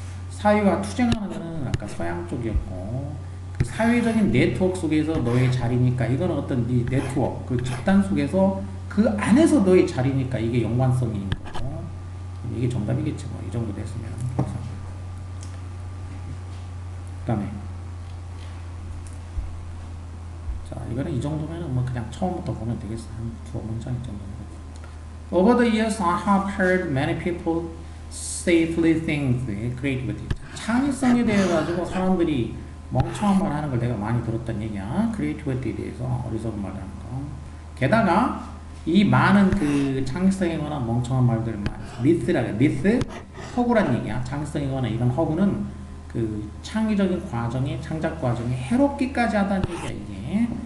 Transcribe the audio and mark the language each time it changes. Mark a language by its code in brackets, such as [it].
[ko] 사회와 투쟁하는 거는 아까 서양 쪽이었고 그 사회적인 네트워크 속에서 너의 자리니까 이거는 어떤 네 네트워크 그 집단 속에서 그 안에서 너의 자리니까 이게 연관성이 있는 거고 이게 정답이겠지 뭐 이 정도 됐으면. 그 다음에 자 이거는 이 정도면은 뭐 그냥 처음부터 보면 되겠어. 한 두어 문장 정도. [en] Over the years, I have heard many people say silly things, creativity. [ko] 창의성에 대해 가지고 사람들이 멍청한 말 하는 걸 내가 많이 들었단 얘기야. creativity에 대해서 어리석은 말 하는 거. 게다가 이 많은 그 창의성에 관한 멍청한 말들 myth, 허구란 얘기야. 창의성에 관한 이런 허구는 그 창의적인 과정에 창작 과정에 해롭기까지 하다는 얘기야 이게.